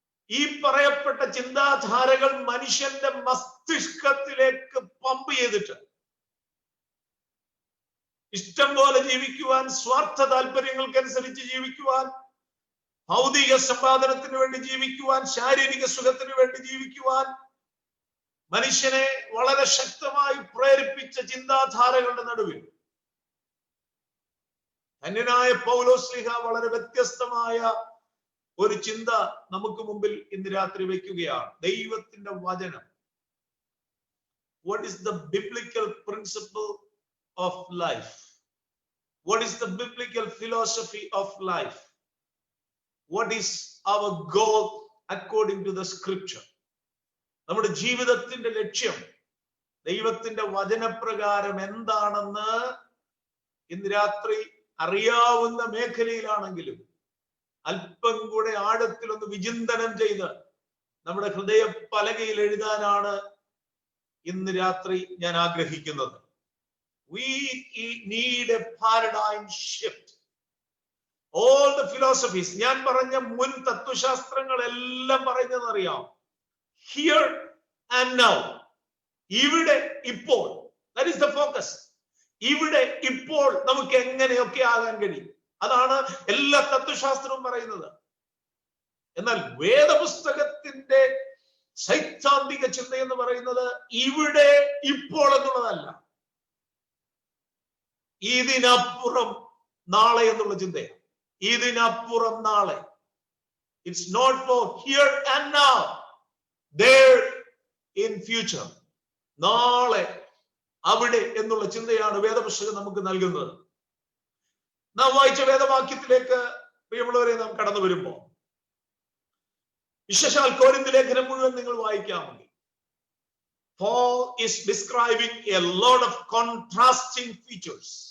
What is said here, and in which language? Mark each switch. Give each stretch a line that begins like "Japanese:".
Malayalam: ഈ പറയപ്പെട്ട ചിന്താധാരകൾ മനുഷ്യന്റെ മസ്തിഷ്കത്തിലേക്ക് പമ്പ് ചെയ്തിട്ട് ഇഷ്ടം പോലെ ജീവിക്കുവാൻ, സ്വാർത്ഥ താല്പര്യങ്ങൾക്കനുസരിച്ച് ജീവിക്കുവാൻ, ഭൗതിക സമ്പാദനത്തിന് വേണ്ടി ജീവിക്കുവാൻ, ശാരീരിക സുഖത്തിന് വേണ്ടി ജീവിക്കുവാൻ മനുഷ്യനെ വളരെ ശക്തമായി പ്രേരിപ്പിച്ച ചിന്താധാരകളുടെ നടുവിൽ ധന്യനായ പൗലോസ്ലീഹ വളരെ വ്യത്യസ്തമായ ഒരു ചിന്ത നമുക്ക് മുമ്പിൽ ഇന്ന് രാത്രി വയ്ക്കുകയാണ്. ദൈവത്തിന്റെ വചനം.
English: What is the biblical principle of life? What is the biblical philosophy of life? What is our goal according to the scripture?
Malayalam: നമ്മുടെ ജീവിതത്തിന്റെ ലക്ഷ്യം ദൈവത്തിന്റെ വചനപ്രകാരം എന്താണെന്ന് ഇന്ന് രാത്രി അറിയാവുന്ന മേഖലയിലാണെങ്കിലും അല്പം കൂടെ ആഴത്തിലൊന്ന് വിചിന്തനം ചെയ്ത് നമ്മുടെ ഹൃദയ പലകയിൽ എഴുതാനാണ് ഇന്ന് രാത്രി ഞാൻ ആഗ്രഹിക്കുന്നത്.
English: We need a paradigm shift. All the philosophies,
Malayalam: ഞാൻ പറഞ്ഞ മുൻ തത്വശാസ്ത്രങ്ങളെല്ലാം പറയുന്നതെന്നറിയാം,
English: here and now,
Malayalam: ഇവിടെ ഇപ്പോൾ.
English: That is the focus.
Malayalam: ഇവിടെ ഇപ്പോൾ നമുക്ക് എങ്ങനെയൊക്കെ ആകാൻ കഴിയും, അതാണ് എല്ലാ തത്വശാസ്ത്രവും പറയുന്നത്. എന്നാൽ വേദപുസ്തകത്തിന്റെ സൈദ്ധാന്തിക ചിന്ത എന്ന് പറയുന്നത് ഇവിടെ ഇപ്പോൾ എന്നുള്ളതല്ല, ഇതിനപ്പുറം നാളെ എന്നുള്ള ചിന്തയാണ്. ഇതിനപ്പുറം നാളെ.
English: It's not for here and now, there in future.
Malayalam: നാളെ അവിടെ എന്നുള്ള ചിന്തയാണ് വേദപുസ്തകം നമുക്ക് നൽകുന്നത്. നാം വായിച്ച വേദവാക്യത്തിലേക്ക് പ്രിയമുള്ളവരെ നാം കടന്നു വരുമ്പോൾ, വിശേഷാൽ കൊരിന്ത്യർ ലേഖനം മുഴുവൻ നിങ്ങൾ വായിക്കാമെങ്കിൽ,
English: Paul is describing a lot of contrasting features.